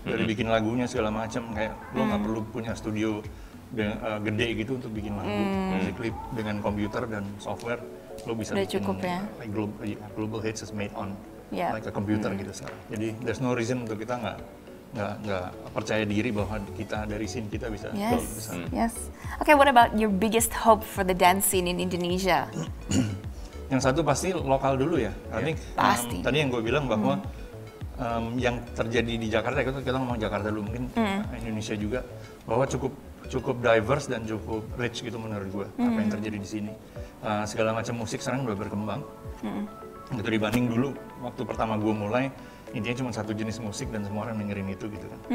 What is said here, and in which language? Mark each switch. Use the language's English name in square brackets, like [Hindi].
[Indonesian] Dari bikin lagunya segala macam, kayak lo nggak perlu punya studio gede gitu untuk bikin lagu. Basically dengan komputer dan software lo bisa udah bikin cukup ya. [English] Like global hits is made on like a computer [Indonesian] gitu sekarang. Jadi [English] there's no reason [Indonesian] untuk kita nggak percaya diri bahwa kita dari scene kita bisa besar. [English] Yes. Okay, what about your biggest hope for the dance scene in Indonesia? [Indonesian] Yang satu pasti lokal dulu ya. [English] I think [Indonesian] tadi yang gue bilang bahwa yang terjadi di Jakarta, kita ngomong Jakarta dulu, mungkin Indonesia juga, bahwa cukup diverse dan cukup rich gitu menurut gue apa yang terjadi di sini. Segala macam musik sekarang udah berkembang. Gitu dibanding dulu waktu pertama gue mulai, intinya cuma satu jenis musik dan semua orang dengerin itu gitu kan.